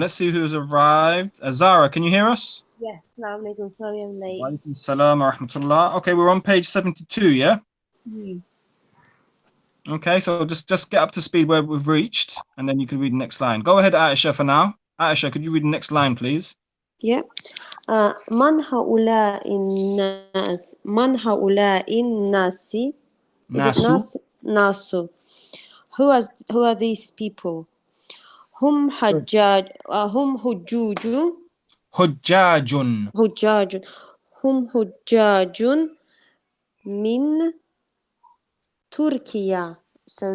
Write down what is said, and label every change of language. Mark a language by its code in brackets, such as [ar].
[en] Let's see who's arrived. Zara, can you hear us? Yes, assalamu alaikum. Sorry I'm late. Walaikum salam wa rahmatullah. Okay, we're on page 72, yeah? Hmm. Okay, so just get up to speed where we've reached, and then you can read the next line. Go ahead, Aisha, for now. Aisha, could you read the next line, please? Yeah. [ar] من هؤلاء الناس من هؤلاء الناس [en] is it [ar] Nasu. nas nasu [en] who are these people [ar] هم [en] Good. [ar] حجاج هم حجوج Hujjajun. حجاج هم حجاج من تركيا. [en] So